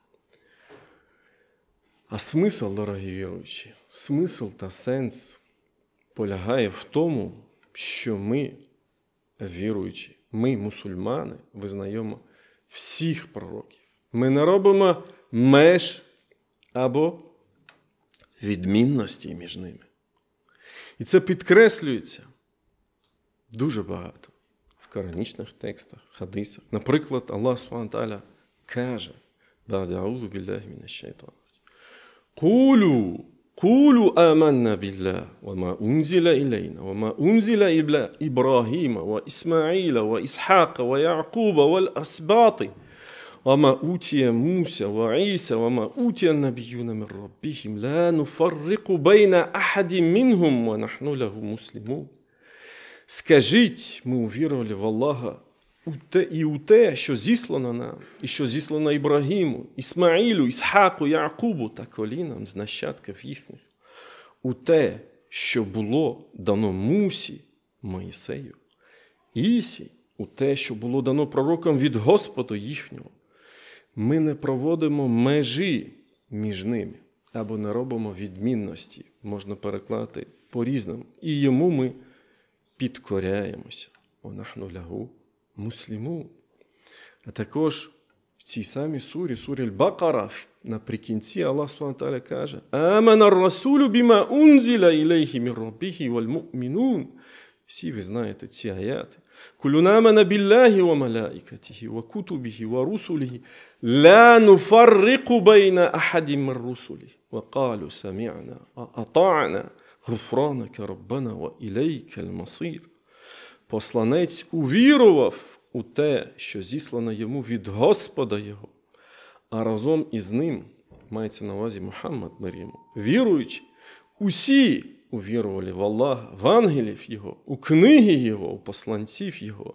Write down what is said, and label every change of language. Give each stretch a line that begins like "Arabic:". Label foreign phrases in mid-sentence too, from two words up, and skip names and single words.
Ukrainian: А смисл, дорогі віруючі, смисл та сенс полягає в тому, що ми, віруючі, ми, мусульмани, визнаємо всіх пророків. Ми не робимо меж або відмінності між ними. І це підкреслюється дуже багато в коранічних текстах, хадисах. Наприклад, Аллах Субхану ва Тааля каже:
Arabic: "بعد أعوذ بالله من الشيطان. قولوا آمنا بالله وما أنزل إلينا وما أنزل إبراهيم وإسماعيل وإسحاق ويعقوب والأسباط وما أوتي موسى وعيسى وما أوتي النبيون من ربهم لا نفرق بين أحد منهم ونحن له مسلمون".
Ukrainian: Скажіть, ми увірували в Аллаха і у те, що зіслано нам, і що зіслано Ібрагіму, Ісмаїлу, Ісхаку, Яъкубу та колінам з нащадків їхніх, у те, що було дано Мусі, Моїсею, Ісі, у те, що було дано пророкам від Господа їхнього. Ми не проводимо межі між ними, або не робимо відмінності, можна перекласти по-різному. І йому ми підкоряємося.
Arabic: ونحن له مسلمون.
Ukrainian: А також в цій самій сурі Аль-Бакара, наприкінці Аллах Субхану ва Тааля каже:
Arabic: "آمن الرسول بما أنزل إليه من ربه والمؤمنون".
Ukrainian: Всі ви знаєте ці аяти.
Arabic: "كل آمن بالله وملائكته وكتبه ورسله لا نفرق بين أحد من رسله وقالوا سمعنا وأطعنا غفرانك ربنا وإليك المصير".
Ukrainian: Посланець увірував у те, що зіслано йому від Господа його, а разом із ним, мається на увазі Мухаммад, мир йому, віруючи, усі увірували в Аллаха, в ангелів його, у книги його, у посланців його.